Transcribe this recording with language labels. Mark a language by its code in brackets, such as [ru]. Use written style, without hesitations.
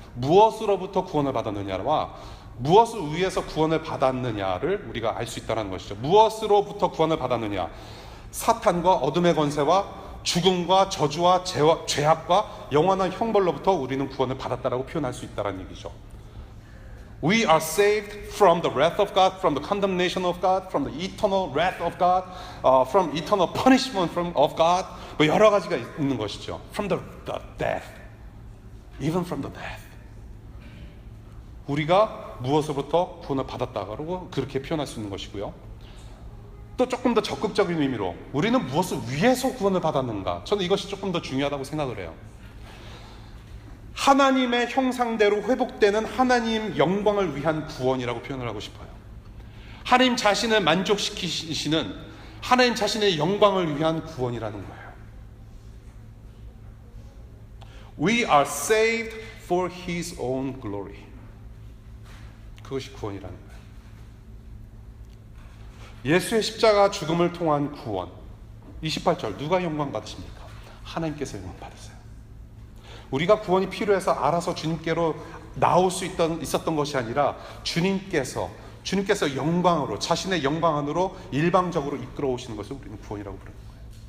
[ko] 무엇으로부터 구원을 받았느냐와 무엇을 위해서 구원을 받았느냐를 우리가 알 수 있다는 것이죠. 무엇으로부터 구원을 받았느냐, 사탄과 어둠의 권세와 죽음과 저주와 죄악과 영원한 형벌로부터 우리는 구원을 받았다라고 표현할 수 있다는 얘기죠. [en] We are saved from the wrath of God, from the condemnation of God, from the eternal wrath of God, from eternal punishment of God. [ko] 여러 가지가 있는 것이죠. [en] From the death, even from the death. [ko] 우리가 무엇으로부터 구원을 받았다고 그렇게 표현할 수 있는 것이고요. 또 조금 더 적극적인 의미로 우리는 무엇을 위해서 구원을 받았는가, 저는 이것이 조금 더 중요하다고 생각을 해요. 하나님의 형상대로 회복되는 하나님 영광을 위한 구원이라고 표현을 하고 싶어요. 하나님 자신을 만족시키시는 하나님 자신의 영광을 위한 구원이라는 거예요. [en] We are saved for His own glory. [ko] 그것이 구원이라는 거예요. 예수의 십자가 죽음을 통한 구원. 28절, 누가 영광 받으십니까? 하나님께서 영광 받으세요. 우리가 구원이 필요해서 알아서 주님께로 나올 수 있었던 것이 아니라 주님께서 영광으로, 자신의 영광 안으로 일방적으로 이끌어 오시는 것을 우리는 구원이라고 부르는 거예요.